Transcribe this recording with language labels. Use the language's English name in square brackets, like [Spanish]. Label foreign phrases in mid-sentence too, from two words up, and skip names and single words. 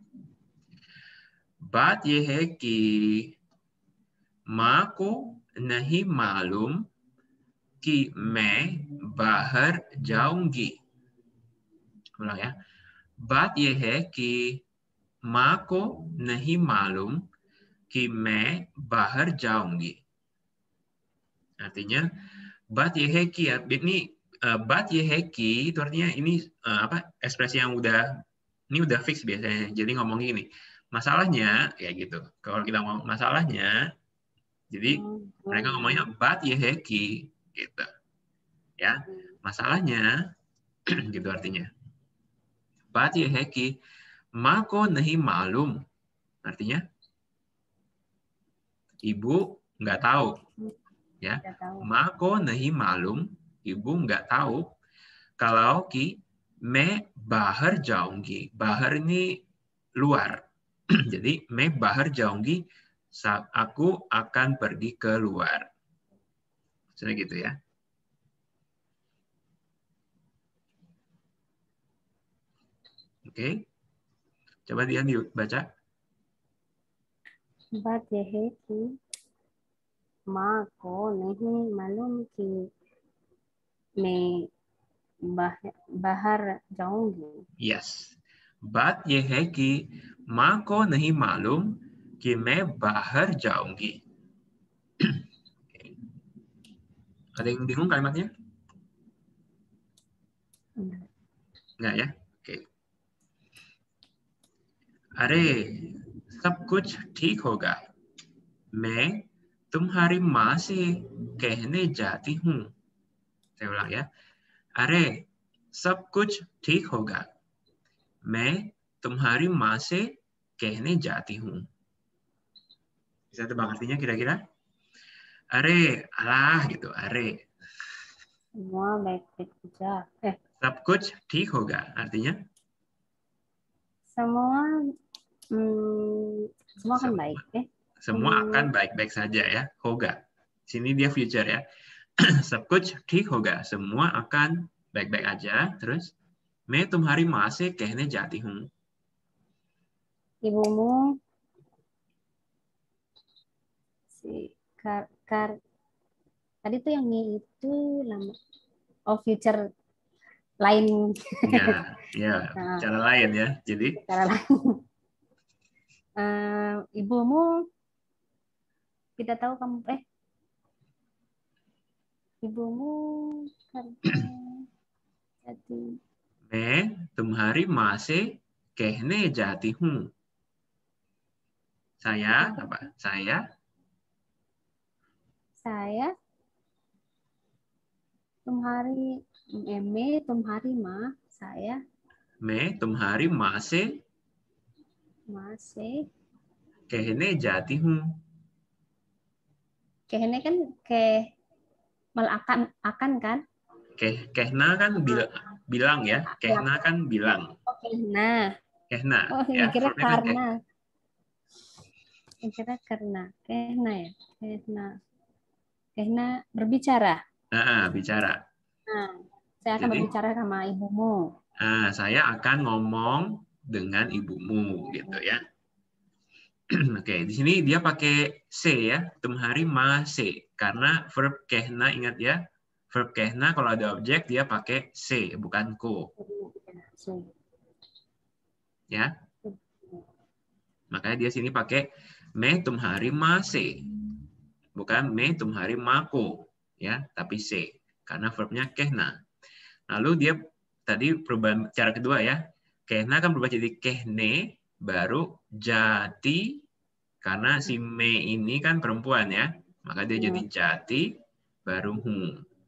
[Hindi] बात यह है कि माँ को नहीं मालूम कि मैं बाहर जाऊंगी। बोला या, बात यह है कि माँ को नहीं मालूम कि मैं बाहर जाऊंगी. [Indonesian] Artinya [Hindi] बात यह है कि [Indonesian] ya, ini [Hindi] बात यह है कि [Indonesian] itu artinya ini apa ekspresi yang udah fix biasanya. Jadi ngomong gini, masalahnya kayak gitu. Kalau kita ngomong masalahnya, jadi mereka ngomongnya [Hindi] बात यह है कि [Indonesian] gitu. Ya. Masalahnya gitu artinya. [Hindi] बात यह है कि माँ को नहीं मालूम. [Indonesian] Artinya ibu nggak tahu. Ya, [Hindi] माँ को नहीं मालूम, [Indonesian] ibu nggak tahu kalau ki [Hindi] मैं बाहर जाऊंगी. [Indonesian] Bahar ini luar. Jadi [Hindi] मैं बाहर जाऊंगी, [Indonesian] aku akan pergi keluar. Misalnya gitu ya. Oke. Coba Dian baca. [Hindi] बात यह है कि माँ को नहीं मालूम कि मैं बाहर जाऊंगी. [English] Yes. [Hindi] बात ये है कि माँ को नहीं मालूम कि मैं बाहर जाऊंगी. [Indonesian] Ada yang bingung kalimatnya? Enggak ya? Oke. [Hindi] अरे सब कुछ ठीक होगा. मैं तुम्हारी माँ से कहने जाती हूँ. [Indonesian] Saya ulang ya. [Hindi] अरे सब कुछ ठीक होगा. मैं तुम्हारी माँ से कहने जाती हूँ. [Indonesian] Bisa tebak artinya kira-kira? Are, alah gitu. Are. Semua baik-baik saja. [Hindi] सब कुछ ठीक होगा. [Indonesian] Artinya? Semua semua kan baik. Semua akan baik-baik saja ya. Hoga. Sini dia future ya. [Hindi] सब कुछ ठीक होगा. [Indonesian] Semua akan baik-baik aja. Terus, [Hindi] मैं तुम्हारी माँ से कहने जाती हूँ. [Indonesian] Ibumu si tadi tuh yang itu lama. Oh, future lain. Ya, ya, Nah, cara lain ya. Jadi cara lain. Ibumu kita tahu kamu ibumu kerja jadi [Hindi] मैं तुम्हारी माँ से कहने जाती हूँ. [Indonesian] Saya apa? Saya [Hindi] तुम्हारी मैं तुम्हारी माँ saya मैं तुम्हारी माँ से कहने जाती हूँ. [Indonesian] कहने kan akan kan? Kehna kan bilang ya. Kehna kan bilang. Oh, kehna. Kehna. Oh, Ya, kira verbnya kan karena. Kira karena. Kehna ya. Kehna berbicara. Bicara. Nah, saya akan berbicara sama ibumu. Saya akan ngomong dengan ibumu gitu ya. Oke, di sini dia pakai se ya, [Hindi] तुम्हारी माँ से. [Indonesian] Karena verb kehna, ingat ya, verb kehna kalau ada objek dia pakai se, bukan ko. Ya. Makanya dia sini pakai [Hindi] मैं तुम्हारी माँ से. [Indonesian] Bukan [Hindi] मैं तुम्हारी माँ को, [Indonesian] ya, tapi se. Karena verbnya kehna. Lalu dia tadi perubahan cara kedua ya. Kehna kan berubah jadi kehne, baru jati. Karena si me ini kan perempuan ya, maka dia jadi jati, baru hu.